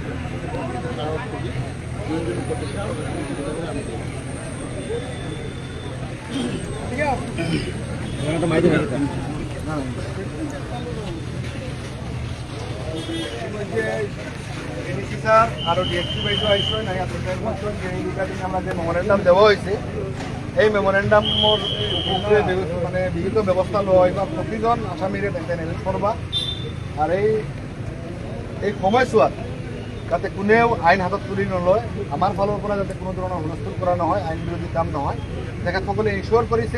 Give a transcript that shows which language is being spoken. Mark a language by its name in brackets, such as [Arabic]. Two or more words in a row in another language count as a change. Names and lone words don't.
[Assamese] এডিসি স্যার আর ডিএসপি বাইদেউ আহিছে নাই আমরা যে [Bangla] মেমোরেন্ডাম দেওয়া হয়েছে [Assamese] এই মেমোরেন্ডামৰ মানে বিহিত ব্যৱস্থা লয় বা প্ৰতিজন আসামীৰে মেইনটেনেন্স কৰবা আৰু এই সময়ছোৱাত যাতে কোনেও আইন হাতত তুলি নলয়, আমাৰ ফালৰ পৰা যাতে কোনো ধৰণৰ হুলস্থুল কৰা নহয়, আইন বিৰোধী কাম নহয়, তেখেতসকলে ইনচিয়ৰ কৰিছে।